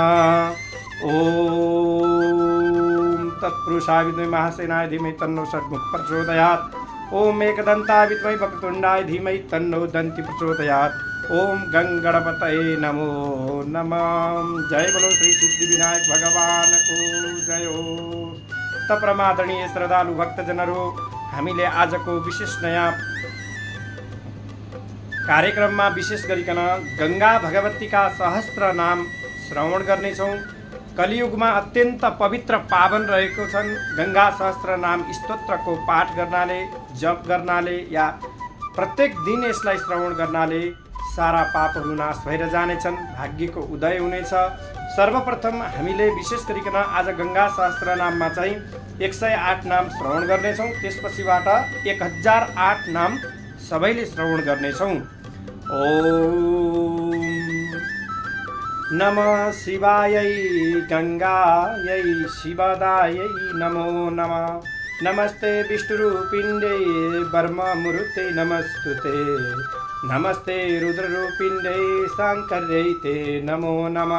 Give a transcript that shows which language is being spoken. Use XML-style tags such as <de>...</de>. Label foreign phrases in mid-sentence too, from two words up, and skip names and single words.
<sa>ॐ तत्पुरुषाय विद्महे महासेनाय धीमहि तन्नो षट्मुख प्रचोदयात्। ॐ एकदन्ताय विद्महे वक्रतुण्डाय धीमहि तन्नो दन्ति प्रचोदयात्। ॐ गणपतये नमो नमः।</sa> <hi>जय बोलो श्री सिद्धिविनायक भगवान को जय हो।</hi> <ne>त परमादरणीय श्रद्धालु भक्तजनहरू, हामीले आजको विशेष नयाँ कार्यक्रममा विशेष गरिकन गंगा भगवतीका सहस्त्र नाम श्रवण गर्नेछौँ। कलियुगमा अत्यन्त पवित्र पावन रहेको छन्। गंगा सहस्त्र नाम स्तोत्रको पाठ गर्नाले, जप गर्नाले या प्रत्येक दिन यसलाई श्रवण गर्नाले सारा पापहरू नाश भएर जानेछन्, भाग्यको उदय हुनेछ। सर्वप्रथम हामीले विशेष गरिकन आज गंगा सहस्त्र नाममा चाहिँ 108 नाम श्रवण गर्नेछौँ। त्यसपछिबाट 1008 नाम सबैले श्रवण गर्नेछौँ।</ne> <sa>ओम नमः शिवायै गंगायै शिवदायै नमो नमः। नमस्ते विष्णुरूपिण्यै ब्रह्ममूर्ते नमस्तुते। नमस्ते रुद्ररूपिण्यै शाङ्कर्यै ते नमो नमः।</sa>